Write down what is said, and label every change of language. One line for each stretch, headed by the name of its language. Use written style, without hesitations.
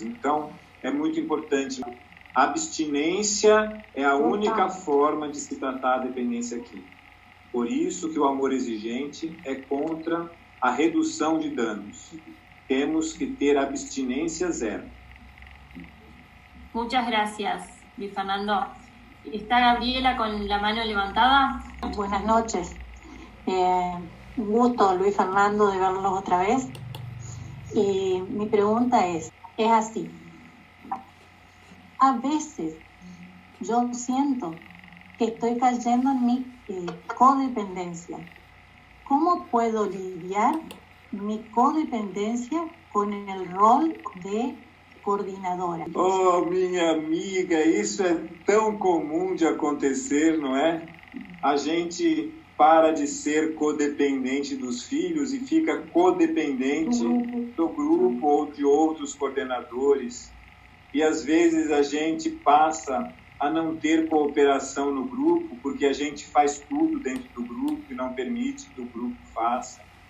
Portuguese: Então, é muito importante. A abstinência é a única forma de se tratar a dependência química. Por isso que o amor exigente é contra a redução de danos. Temos que ter abstinência zero.
Spanish: Muchas gracias, Luis Fernando. ¿Está Gabriela con la mano levantada? Buenas noches. Un gusto, Luis Fernando, de verlos otra vez. Y mi pregunta es así. A veces yo siento que estoy cayendo en mi codependencia. ¿Cómo puedo lidiar mi codependencia con el rol de coordenadora?
Portuguese: Oh, minha amiga, isso é tão comum de acontecer, não é? A gente para de ser codependente dos filhos e fica codependente do grupo ou de outros coordenadores. E às vezes a gente passa a não ter cooperação no grupo, porque a gente faz tudo dentro do grupo e não permite que o grupo faça.